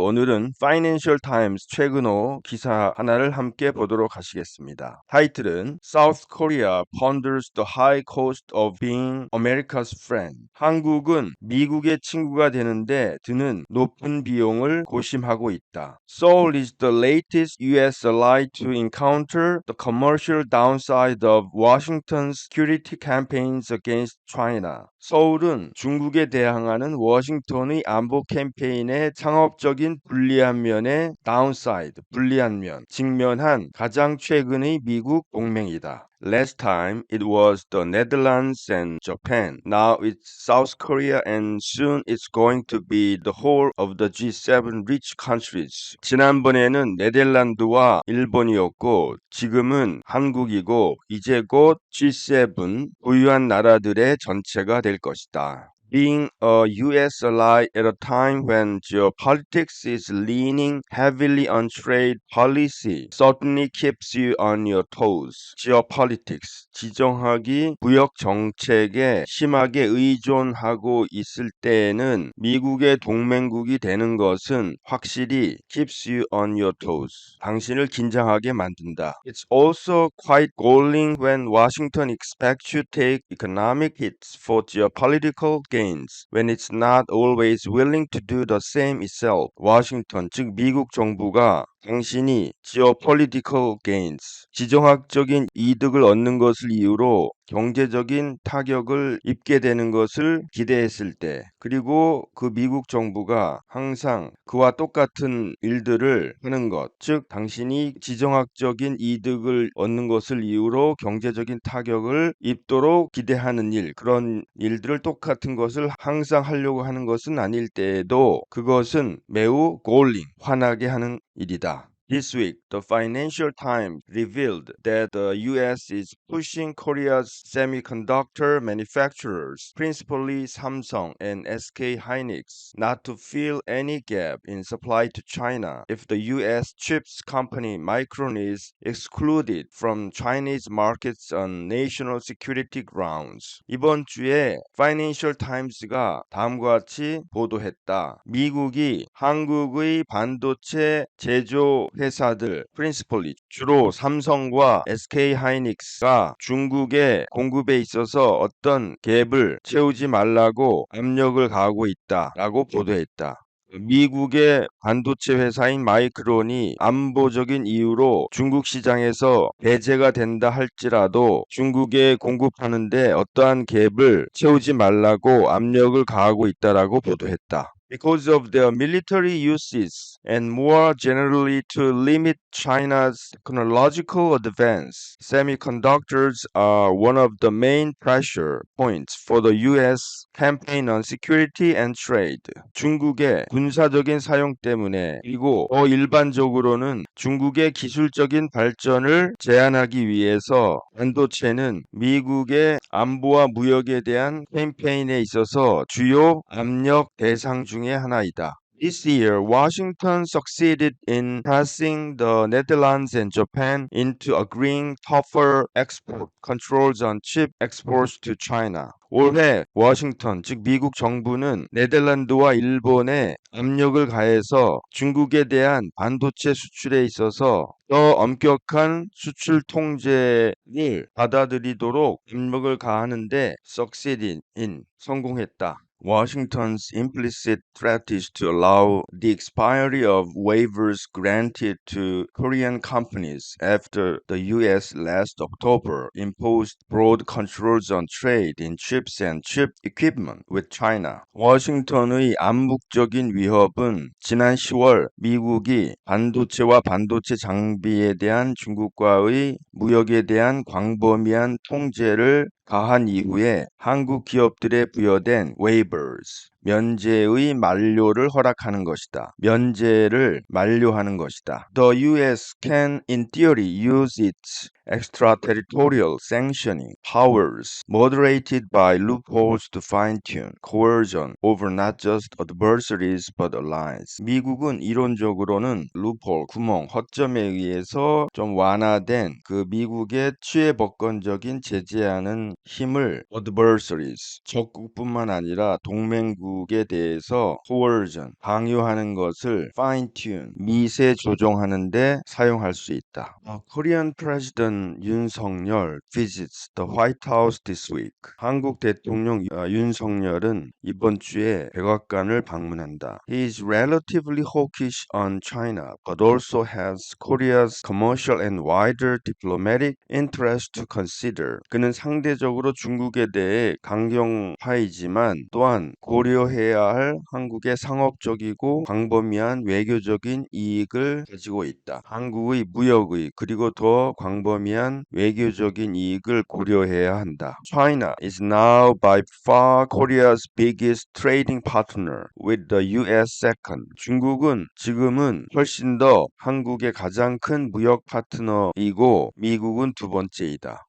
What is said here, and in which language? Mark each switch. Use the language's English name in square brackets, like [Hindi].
[Korean] 오늘은 Financial Times 최근호 기사 하나를 함께 보도록 하시겠습니다. 타이틀은 [English] South Korea ponders the high cost of being America's friend. [Korean] 한국은 미국의 친구가 되는데 드는 높은 비용을 고심하고 있다. [English] Seoul is the latest U.S. ally to encounter the commercial downside of Washington's security campaigns against China. [Korean] 서울은 중국에 대항하는 워싱턴의 안보 캠페인의 상업적인 불리한 면에 downside, 불리한 면, 직면한 가장 최근의 미국 동맹이다. [English] Last time it was the Netherlands and Japan. Now it's South Korea and soon it's going to be the whole of the G7 rich countries. [Korean] 지난번에는 네덜란드와 일본이었고 지금은 한국이고 이제 곧 G7 부유한 나라들의 전체가 될 것이다. [English] Being a U.S. ally at a time when geopolitics is leaning heavily on trade policy certainly keeps you on your toes. [Korean] Geopolitics, 지정학이 무역 정책에 심하게 의존하고 있을 때에는 미국의 동맹국이 되는 것은 확실히 [English] keeps you on your toes. [Korean] 당신을 긴장하게 만든다. [English] It's also quite galling when Washington expects you to take economic hits for geopolitical gains when it's not always willing to do the same itself. [Korean] 워싱턴, 즉 미국 정부가 당신이 [English] geopolitical gains, [Korean] 지정학적인 이득을 얻는 것을 이유로 경제적인 타격을 입게 되는 것을 기대했을 때, 그리고 그 미국 정부가 항상 그와 똑같은 일들을 하는 것, 즉 당신이 지정학적인 이득을 얻는 것을 이유로 경제적인 타격을 입도록 기대하는 일, 그런 일들을 똑같은 것을 항상 하려고 하는 것은 아닐 때에도 그것은 매우 galling, 화나게 하는 일이다. [English] This week, the Financial Times revealed that the U.S. is pushing Korea's semiconductor manufacturers, principally Samsung and SK Hynix, not to fill any gap in supply to China if the U.S. chips company Micron is excluded from Chinese markets on national security grounds. [Korean] 이번 주에 Financial Times가 다음과 같이 보도했다. 미국이 한국의 반도체 제조 회사들, principally 주로 삼성과 SK 하이닉스가 중국의 공급에 있어서 어떤 갭을 채우지 말라고 압력을 가하고 있다라고 보도했다. 미국의 반도체 회사인 마이크론이 안보적인 이유로 중국 시장에서 배제가 된다 할지라도 중국에 공급하는데 어떠한 갭을 채우지 말라고 압력을 가하고 있다라고 보도했다. [English] Because of their military uses and more generally to limit China's technological advance, semiconductors are one of the main pressure points for the U.S. campaign on security and trade. [Korean] 중국의 군사적인 사용 때문에 그리고 더 일반적으로는 중국의 기술적인 발전을 제한하기 위해서 반도체는 미국의 안보와 무역에 대한 캠페인에 있어서 주요 압력 대상 중의 하나이다. [English] This year, Washington succeeded in pressing the Netherlands and Japan into agreeing tougher export controls on chip exports to China. [Korean] 올해 워싱턴, 즉 미국 정부는 네덜란드와 일본에 압력을 가해서 중국에 대한 반도체 수출에 있어서 더 엄격한 수출 통제를 받아들이도록 압력을 가하는데 [English] succeeded in, [Korean] 성공했다. [English] Washington's implicit threat is to allow the expiry of waivers granted to Korean companies after the U.S. last October imposed broad controls on trade in chips and chip equipment with China. [Korean] 워싱턴의 암묵적인 위협은 지난 10월 미국이 반도체와 반도체 장비에 대한 중국과의 무역에 대한 광범위한 통제를 가한 이후에 한국 기업들에 부여된 waivers, 면제의 만료를 허락하는 것이다. 면제를 만료하는 것이다. [English] The U.S. can in theory use its extraterritorial sanctioning powers moderated by loopholes to fine-tune coercion over not just adversaries but allies. [Korean] 미국은 이론적으로는 loophole, 구멍, 허점에 의해서 좀 완화된 그 미국의 취해법권적인 제재하는 힘을 adversaries, 적국뿐만 아니라 동맹국 중국에 대해서 coercion, 강요하는 것을 fine-tune, 미세 조정하는데 사용할 수 있다. [English] Korean President 윤석열 visits the White House this week. [Korean] 한국 대통령 윤석열은 이번 주에 백악관을 방문한다. [English] He is relatively hawkish on China, but also has Korea's commercial and wider diplomatic interest to consider. [Korean] 그는 상대적으로 중국에 대해 강경파이지만 또한 고려해야 할 한국의 상업적이고 광범위한 외교적인 이익을 가지고 있다. 한국의 무역의 그리고 더 광범위한 외교적인 이익을 고려해야 한다. [English] China is now by far Korea's biggest trading partner, with the U.S. second. [Korean] 중국은 지금은 훨씬 더 한국의 가장 큰 무역 파트너이고 미국은 두 번째이다.